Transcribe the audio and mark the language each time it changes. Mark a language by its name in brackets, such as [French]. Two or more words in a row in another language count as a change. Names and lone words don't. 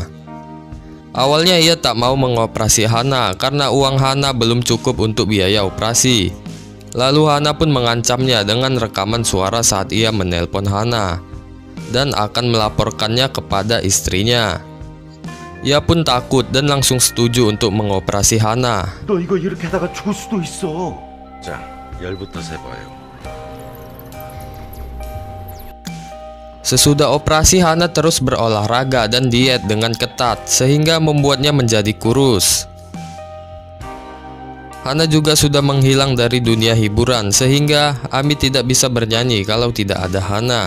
[Indonesian] Awalnya ia tak mau mengoperasi Hana karena uang Hana belum cukup untuk biaya operasi. Lalu Hana pun mengancamnya dengan rekaman suara saat ia menelpon Hana dan akan melaporkannya kepada istrinya. Ia pun takut dan langsung setuju untuk mengoperasi Hana. [Korean] 너 이거 이렇게 하다가 죽을 수도 있어. 자, 열부터 세봐요. [Indonesian] Sesudah operasi, Hana terus berolahraga dan diet dengan ketat sehingga membuatnya menjadi kurus. Hana juga sudah menghilang dari dunia hiburan sehingga Ami tidak bisa bernyanyi kalau tidak ada Hana.